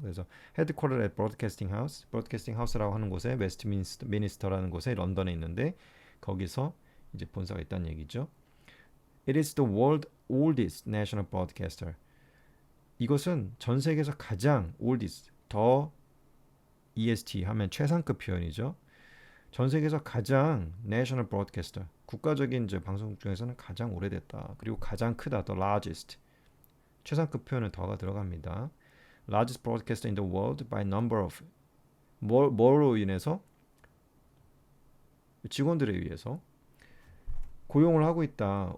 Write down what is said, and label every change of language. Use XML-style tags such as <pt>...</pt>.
<ko>그래서</ko> <en>Headquartered at Broadcasting House</en> <ko>라고 하는 곳에 웨스트민스터라는 곳에 런던에 있는데 거기서 이제 본사가 있다는 얘기죠.</ko> <en>It is the world's oldest national broadcaster.</en> <ko>이것은 전 세계에서 가장 oldest, 더 EST 하면 최상급 표현이죠. 전 세계에서 가장</ko> <en>national broadcaster,</en> <ko>국가적인 이제 방송국 중에서는 가장 오래됐다. 그리고 가장 크다,</ko> <en>the largest.</en> <ko>최상급 표현은 더가 들어갑니다.</ko> <en>Largest broadcaster in the world by number of</en> <ko>뭐로 인해서 직원들에 의해서 고용을 하고 있다.</ko>